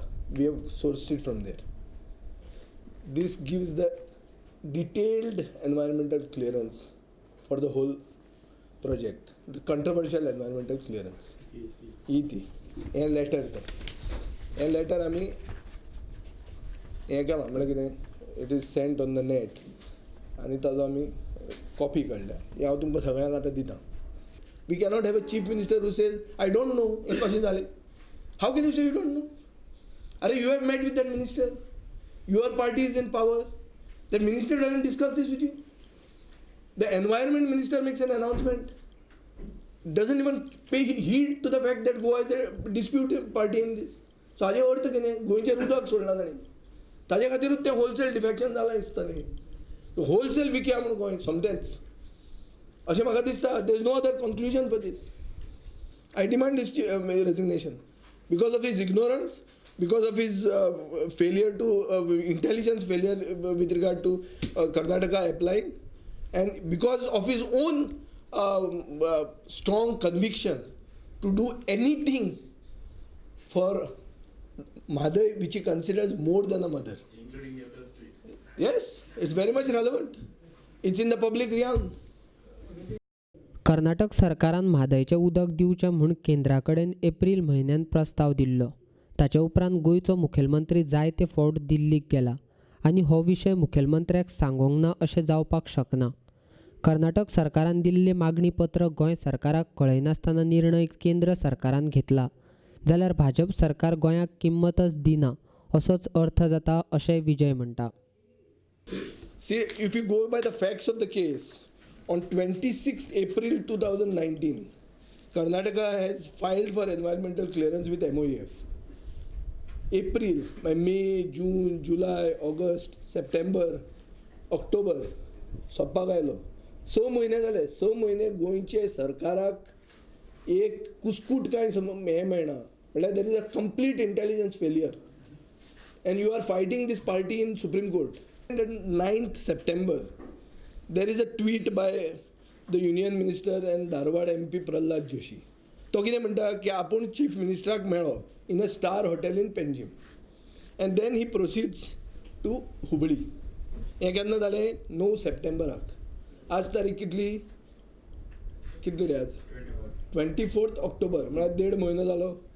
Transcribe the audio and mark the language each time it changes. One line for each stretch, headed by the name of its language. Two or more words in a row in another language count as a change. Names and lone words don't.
English: we have sourced it from there. This gives the detailed environmental clearance for the whole project, the controversial environmental clearance
Konkani: ही ती हें लेटर हें लेटर आमी हें केलां म्हळ्यार कितें
English: it is sent on the net
Konkani: आनी ताजो आमी कॉपी काडल्या. हें हांव तुमकां सगळ्यांक आतां दितां.
English: we cannot have a chief minister who says I don't know
Konkani: हें कशें जालें.
English: how can you say you don't know? अरे you have met with that minister, your party is in power, that minister doesn't discuss this with you. the environment minister makes an announcement, doesn't even pay heed to the fact that Goa is a disputed party in this.
Konkani: So हाजे अर्थ कितें? गोंयचें उदक सोडलां ताणें, ताजे खातीरूच तें होलसेल डिफेक्शन जालां दिसतालें. होलसेल विकया म्हणून गोंय सोमतेंच अशें म्हाका दिसता.
English: there is no other conclusion for this. I demand his resignation because of his ignorance, because of his failure to intelligence failure with regard to Karnataka applying, and because of his own strong conviction to do anything for Mahaday which he considers more than a mother. Including April Street. Yes, it's very much relevant. It's in the public realm.
Konkani: कर्नाटक सरकारान म्हादयचें उदक दिवचें म्हूण केंद्रा कडेन एप्रील म्हयन्यात प्रस्ताव दिल्लो. ताचे उपरांत गोंयचो मुखेलमंत्री जायते फावट दिल्लीक गेला आनी हो विशय मुखेलमंत्र्याक सांगूंक ना अशें जावपाक शकना. कर्नाटक सरकारान दिल्लें मागणी पत्र गोंय सरकाराक कळयनासतना निर्णय केंद्र सरकारान घेतला जाल्यार भाजप सरकार गोंयाक किंमतच दिना असोच अर्थ जाता अशें विजय म्हणटा.
English: See, if you go by the facts of the case, on 26th April 2019, Karnataka has filed for environmental clearance with MOEF. April, by May, June, July, August, September, October,
Konkani: सोंपपाक आयलो. 6 म्हयने जाले. 6 म्हयने गोंयचे सरकाराक एक कुस्कूट कांय हें मेळना.
English: म्हळ्यार there is a complete intelligence failure and you are fighting this party in Supreme Court. And on 9th September, there is a tweet by the Union Minister and Dharwad MP Prahlad Joshi.
Konkani: तो कितें म्हणटा की आपूण चीफ मिनिस्टराक मेळ्ळो
English: in a star hotel in Panjim, and then he proceeds to Hubli.
Konkani: हें केन्ना जालें? 9 सप्टेंबराक. आज तारीख कितली रे आज? 24 ऑक्टोबर. म्हळ्यार 1.5 म्हयनो जालो.